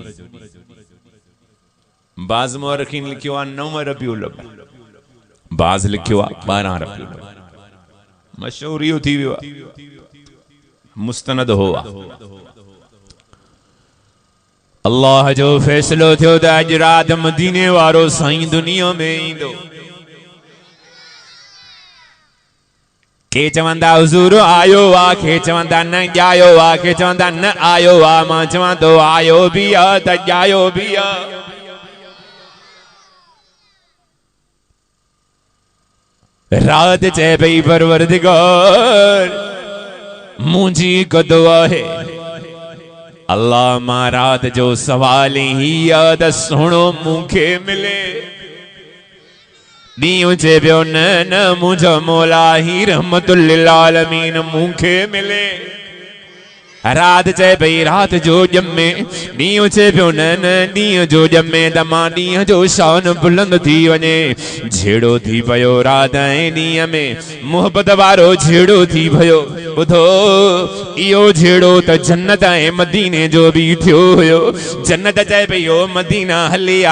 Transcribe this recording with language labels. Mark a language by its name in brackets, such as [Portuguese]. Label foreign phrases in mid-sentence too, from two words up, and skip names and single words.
[Sindhi] बाज़ मुअर्रिखीन लिखियो आहे 9 रबीउल अव्वल बाज़ लिखियो आहे 12 रबीउल अव्वल मशहूर इहो थी वियो आहे मुस्तनद हो अल्लाह जो फैसलो थियो त अॼु राति मदीने वारो साईं दुनिया में ईंदो के चवंदा हुजूर आयो आ के चवंदा न जायो आ के चवंदा न आयो आ मां चवां तो आयो भी आ त जायो भी आ रात चे पई परवरदिगार मुंहिंजी हिकु दुआ है अल्लाह मां रात जो सवाल ही आ त सुहिणो मूंखे मिले ॾींहुं चे पियो न मुंहिंजो मौला ही [Arabic] رحمة للعالمين [Sindhi] मूंखे मिले रात चे पई रात जो ॼमे ॾींहुं चे पियो न ॾींहुं जो ॼमे त मां ॾींहुं जो शान बुलंद थी वञे झेड़ो थी पियो रात ऐं ॾींहं में मोहबत वारो झेड़ो थी पियो ॿुधो इहो झेड़ो त जन्नत ऐं मदीने जो बि थियो हुयो जन्नत चए पई ओ मदीना हली आ